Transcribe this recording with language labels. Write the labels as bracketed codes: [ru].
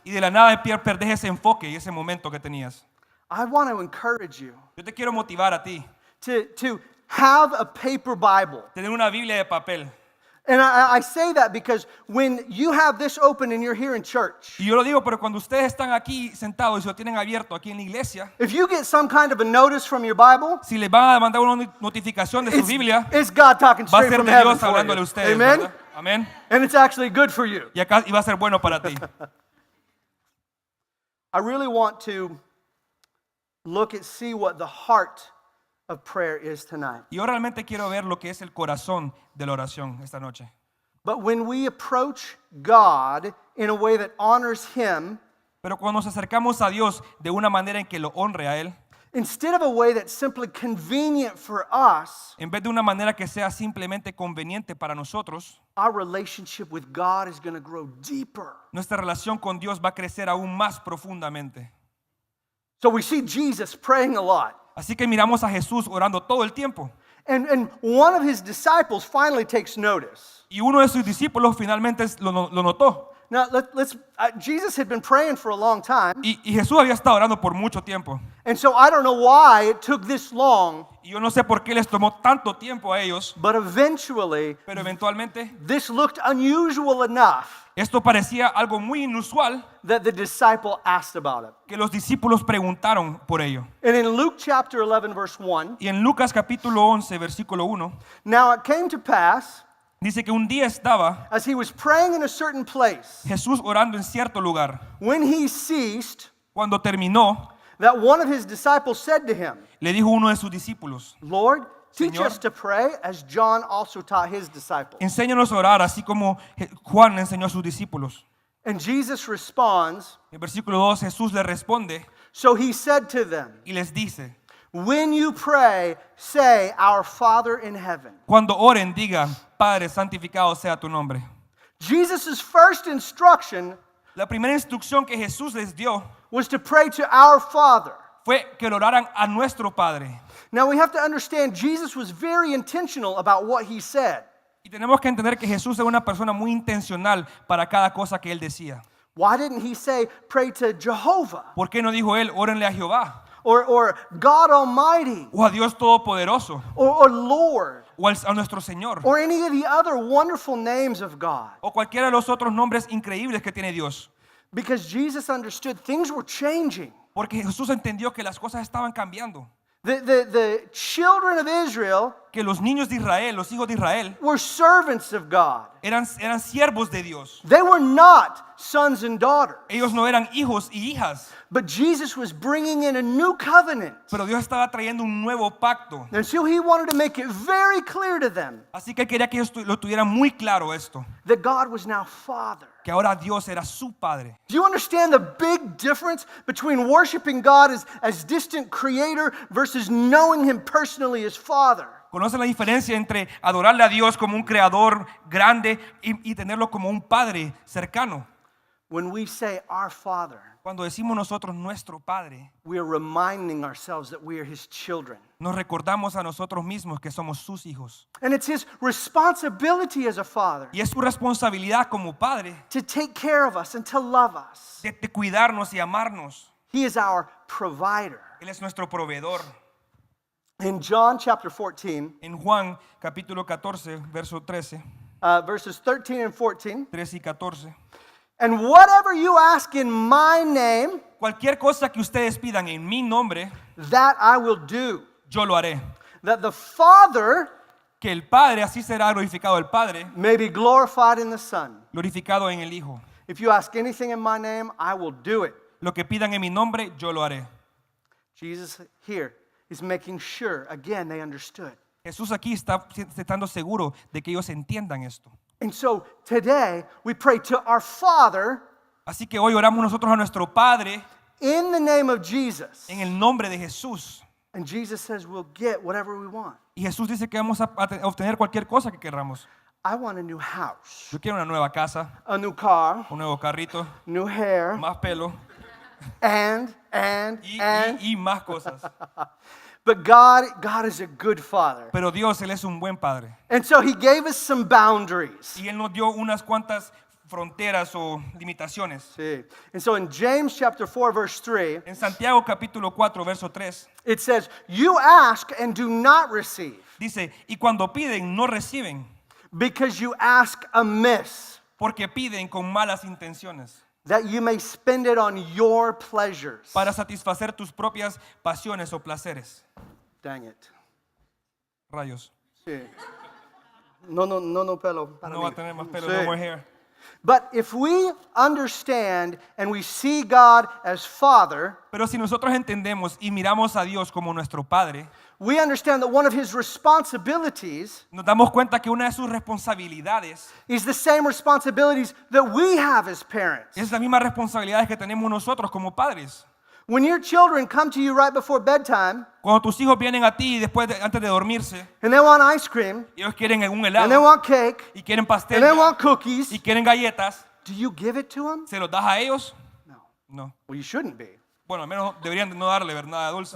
[es] Y de la nada perdés ese enfoque y ese momento que tenías. [en] I want to encourage you [es] Yo te quiero motivar a ti, [en] to have a paper Bible. [es] tener una Biblia de papel. [en] And I say that because when you have this open and you're here in church, [es] Y yo lo digo, pero cuando ustedes están aquí sentados y lo tienen abierto aquí en la iglesia, [en] if you get some kind of a notice from your Bible, [es] si les van a mandar una notificación de su Biblia, [en] it's God talking [es] va a [en] straight [es] ser [en] from [es] de [en] heaven [es] Dios [en] for [es] hablándole a [en] you. [es] ustedes, [en] Amen? [es] ¿verdad? Amén. [en] And it's actually good for you. [es] Y va a ser bueno para ti. [en] I really want to see what the heart of prayer is tonight. [es] Y yo realmente quiero ver lo que es el corazón de la oración esta noche. [en] But when we approach God in a way that honors Him, [es] Pero cuando nos acercamos a Dios de una manera en que lo honre a Él, [en] instead of a way that's simply convenient for us, [es] en vez de una manera que sea simplemente conveniente para nosotros, [en] our relationship with God is going to grow deeper. [es] nuestra relación con Dios va a crecer aún más profundamente. [en] So we see Jesus praying a lot. [es] Así que miramos a Jesús orando todo el tiempo. [en] And one of His disciples finally takes notice. [es] Y uno de sus discípulos finalmente lo notó. [en] Now, Jesus had been praying for a long time. [es] Y Jesús había estado orando por mucho tiempo. [en] And so I don't know why it took this long, [es] Y yo no sé por qué les tomó tanto tiempo a ellos, [en] but eventually [es] pero eventualmente [en] this looked unusual enough [es] esto parecía algo muy inusual [en] that the disciple asked about it. [es] que los discípulos preguntaron por ello. [en] And in Luke chapter 11, verse 1, [es] Y en Lucas capítulo 11, versículo 1, [en] now it came to pass, [es] dice que un día estaba [en] as he was praying in a certain place, [es] Jesús orando en cierto lugar. [en] when he ceased, [es] Cuando terminó, [en] that one of his disciples said to him, [es] le dijo uno de sus discípulos, [en] Lord, teach [es] Señor, [en] us to pray as John also taught his disciples. [es] enséñanos a orar así como Juan enseñó a sus discípulos. [en] And Jesus responds, [es] En el versículo 2 Jesús le responde [en] so he said to them, [es] y les dice, [en] when you pray, say, Our Father in heaven. [es] cuando oren digan, Padre, santificado sea tu nombre. [en] Jesus' first instruction [es] La primera instrucción que Jesús les dio [en] was to pray to our Father. [es] fue que lo oraran a nuestro Padre. [en] Now we have to understand Jesus was very intentional about what he said. [es] Y tenemos que entender que Jesús era una persona muy intencional para cada cosa que él decía. [en] Why didn't he say, pray to Jehovah [es] ¿Por qué no dijo él, órenle a Jehová? [en] or God Almighty [es] O a Dios Todopoderoso, [en] or Lord [es] o a nuestro Señor, [en] or any of the other wonderful names of God? [es] o cualquiera de los otros nombres increíbles que tiene Dios. [en] Because Jesus understood things were changing. [es] Porque Jesús entendió que las cosas estaban cambiando. [en] The children of Israel [es] que los niños de Israel, los hijos de Israel, [en] were servants of God. [es] eran siervos de Dios. [en] They were not sons and daughters. [es] Ellos no eran hijos y hijas, [en] But Jesus was bringing in a new covenant. [es] pero Dios estaba trayendo un nuevo pacto. [en] And so he wanted to make it very clear to them [es] Así que él quería que ellos lo tuvieran muy claro esto, [en] that God was now Father. [es] que ahora Dios era su padre. [en] Do you understand the big difference between worshiping God as distant creator versus knowing him personally as Father? [es] ¿Conocen la diferencia entre adorarle a Dios como un creador grande y tenerlo como un padre cercano? [en] When we say our Father, [es] Cuando decimos nosotros nuestro padre, [en] we are reminding ourselves that we are his children. [es] nos recordamos a nosotros mismos que somos sus hijos. [en] And it's his responsibility as a father [es] Y es su responsabilidad como padre [en] to take care of us and to love us. [es] de cuidarnos y amarnos. [en] He is our provider. [es] Él es nuestro proveedor. [en] In John chapter 14, [es] En Juan capítulo 14, verso 13, [en] verses 13 and 14, [es] 13 y 14. [en] and whatever you ask in my name, [es] Cualquier cosa que ustedes pidan en mi nombre, [en] that I will do. [es] yo lo haré. [en] That the Father [es] Que el Padre, así será glorificado el Padre, [en] may be glorified in the Son. [es] glorificado en el Hijo. [en] If you ask anything in my name, I will do it. [es] Lo que pidan en mi nombre, yo lo haré. [en] Jesus here is making sure, again, they understood. [es] Jesús aquí está estando seguro de que ellos entiendan esto. [en] And so today, we pray to our Father [es] Así que hoy oramos nosotros a nuestro Padre [en] in the name of Jesus. [es] en el nombre de Jesús. [en] And Jesus says we'll get whatever we want. [es] Y Jesús dice que vamos a obtener cualquier cosa que queramos. [en] I want a new house, [es] Yo quiero una nueva casa, [en] a new car, [es] un nuevo carrito, [en] new hair, [es] más pelo [en] and. [es] y más cosas. [en] But God is a good Father. [es] Pero Dios, Él es un buen Padre. [en] And so he gave us some boundaries. [es] Y Él nos dio unas cuantas fronteras o limitaciones. [en] See. And so in James chapter 4 verse 3, [es] En Santiago capítulo 4, verso 3, [en] it says, "You ask and do not receive, [es] dice, y cuando piden, no reciben, [en] because you ask amiss, [es] porque piden con malas intenciones, [en] that you may spend it on your pleasures." [es] para satisfacer tus propias pasiones o placeres. [en] Dang it. [es] Rayos. Sí. No pelo para No va mí. a tener más pelo, Sí. [en] no more hair. But if we understand and we see God as Father, [es] Pero si nosotros entendemos y miramos a Dios como nuestro Padre, [en] we understand that one of his responsibilities [es] nos damos cuenta que una de sus responsabilidades [en] is the same responsibilities that we have as parents. [es] es la misma responsabilidad que tenemos nosotros como padres. [en] When your children come to you right before bedtime [es] Cuando tus hijos vienen a ti antes de dormirse, [en] and they want ice cream [es] ellos quieren un [en] and they [es] helado [en] want cake [es] y quieren [en] and [es] pastel [en] they want cookies, [es] y quieren galletas, [en] do you give it to them? [es] ¿se los das a ellos? [en] No. [es] No. [en] Well, you shouldn't be. [es] Bueno, al menos deberían no darle nada de dulces.